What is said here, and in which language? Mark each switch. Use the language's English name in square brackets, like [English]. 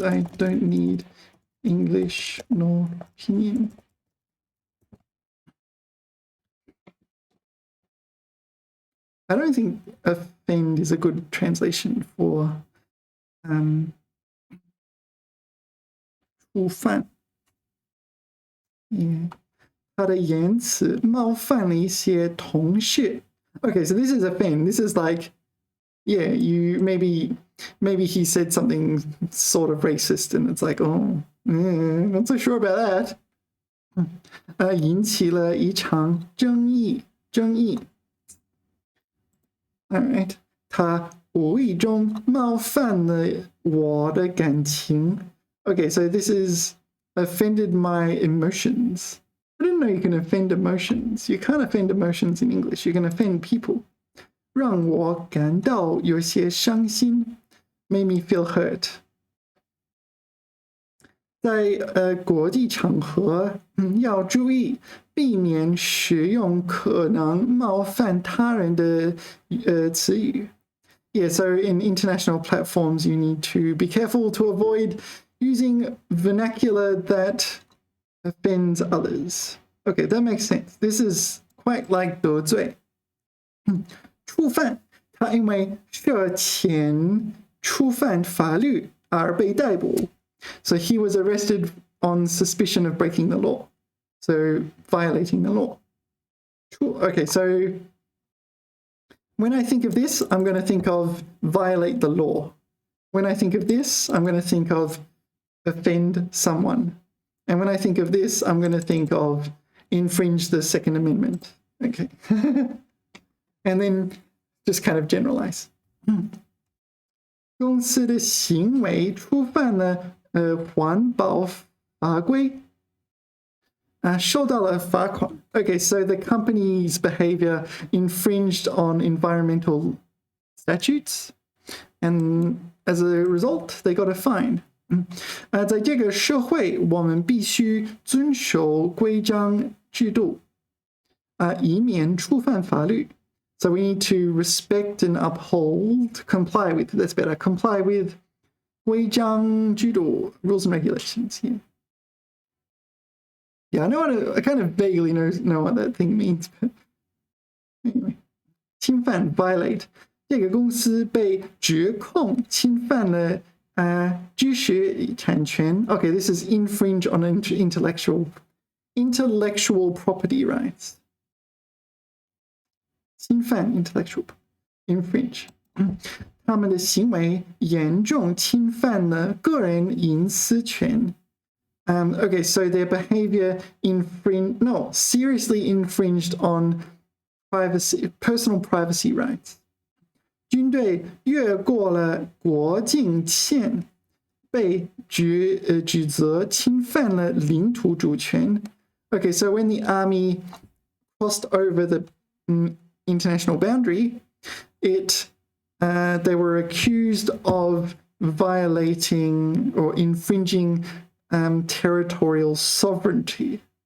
[English] I don't need English nor pinyin. I don't think offend is a good translation for 触犯. Yeah. [Chinese] 他的言辞冒犯了一些同事. [English] Okay, so this is offend. This is like, yeah, you maybe he said something sort of racist, and it's like, oh, not so sure about that. [Chinese] 引起了一场争议. [English] All right. [Chinese] 他无意中冒犯了我的感情. [English] Okay, so this is offended my emotions. I didn't know you can offend emotions. You can't offend emotions in English. You can offend people. [Chinese] 让我感到有些伤心. [English] Made me feel hurt. [Chinese] 在国际场合要注意避免使用可能冒犯他人的词语. [English] Yeah, so in international platforms, you need to be careful to avoid using vernacular that offends others. Okay, that makes sense. This is quite like 得罪。 [Chinese] 触犯，他因为涉嫌触犯法律而被逮捕。 [English] So he was arrested on suspicion of breaking the law. So violating the law. Okay, so when I think of this, I'm going to think of violate the law. When I think of this, I'm going to think of offend someone. And when I think of this, I'm going to think of infringe the Second Amendment. Okay. And then just kind of generalize. [Chinese] 公司的行为触犯了环保法规。受到了罚款。 [English] Okay, so the company's behavior infringed on environmental statutes, and as a result, they got a fine. [Chinese] 在这个社会，我们必须遵守规章制度，以免触犯法律。 [English] So we need to respect and uphold, comply with. That's better. Comply with 规章制度, rules and regulations. Yeah, I kind of vaguely know what that thing means, but anyway. [Chinese] 侵犯 violate. 这个公司被指控侵犯了知识产权. [English] Okay, this is infringe on intellectual property rights. 侵犯 intellectual infringe. [Chinese] 他们的行为严重侵犯了个人隐私权。 [English] Okay, so their behavior seriously infringed on personal privacy rights. [Chinese] 军队越过了国境线，被指责侵犯了领土主权。 [English] Okay, so when the army crossed over the international boundary, they were accused of violating or infringing territorial sovereignty.